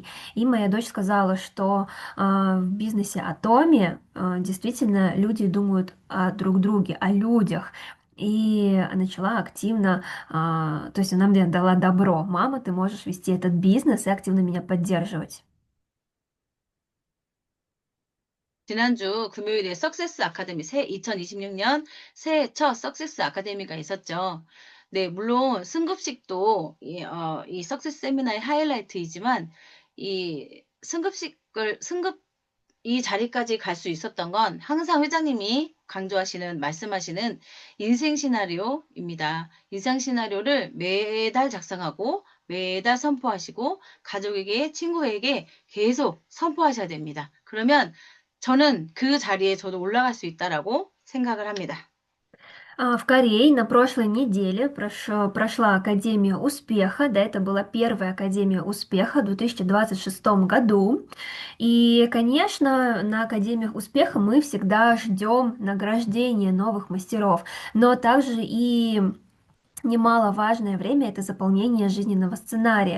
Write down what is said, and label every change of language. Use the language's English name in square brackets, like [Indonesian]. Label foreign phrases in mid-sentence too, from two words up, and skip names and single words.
[Russian] И моя дочь сказала, что в бизнесе Атоми действительно люди думают о друг друге, о людях. И начала активно, то есть она мне дала добро: мама, ты можешь вести этот бизнес и активно меня поддерживать. [Korean] 지난주 금요일에 석세스 아카데미 2026년 새해 첫 석세스 아카데미가 있었죠. 네, 물론 승급식도 이 석세스 세미나의 하이라이트이지만 이 승급 이 자리까지 갈 수 있었던 건 항상 회장님이 강조하시는, 말씀하시는 인생 시나리오입니다. 인생 시나리오를 매달 작성하고 매달 선포하시고 가족에게, 친구에게 계속 선포하셔야 됩니다. 그러면 저는 그 자리에 저도 올라갈 수 있다라고 생각을 합니다. [Russian] В Корее на прошлой неделе прошла Академия успеха. Да, это была первая Академия успеха в 2026 году. И, конечно, на Академиях успеха мы всегда ждем награждения новых мастеров, но также и немаловажное время — это заполнение жизненного сценария.